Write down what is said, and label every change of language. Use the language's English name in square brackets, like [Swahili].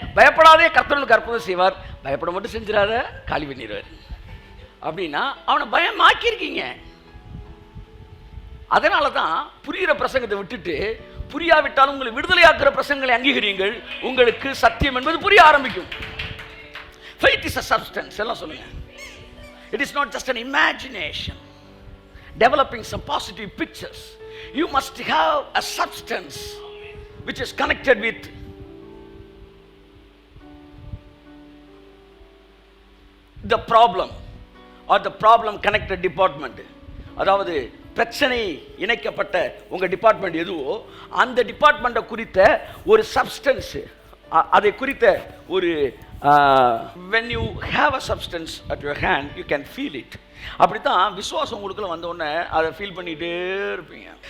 [Tamil] பயப்படாதே, கர்த்தர் உனக்கு அற்புதம் செய்வார். பயப்பட மட்டும் செஞ்சிடாத, காலி பண்ணிடுவார். அப்படின்னா அவனை பயம் ஆக்கியிருக்கீங்க. அதனால தான் புரிகிற பிரசங்கத்தை விட்டுட்டு புரியாவிட்டாலும் உங்களை விடுதலையாக்குற பிரசங்களை அங்கீகரியுங்கள். உங்களுக்கு சத்தியம் என்பது புரிய ஆரம்பிக்கும். [English] Faith is a substance. [Tamil] எல்லாம் சொல்லுங்க. [English] It is not just an imagination, developing some positive pictures. You must have a substance which is connected with the problem or the problem connected department. [Tamil] அதாவது பிரச்சனை இணைக்கப்பட்ட உங்க டிபார்ட்மெண்ட் எதுவோ அந்த டிபார்ட்மெண்ட்டை குறித்த ஒரு சப்ஸ்டன்ஸ், அதை குறித்த ஒரு [English] when you have a substance at your hand you can feel it. [Tamil] அப்படித்தான் விசுவாசம் உங்களுக்குள்ள வந்த உடனே அதை ஃபீல் பண்ணிகிட்டே இருப்பீங்க.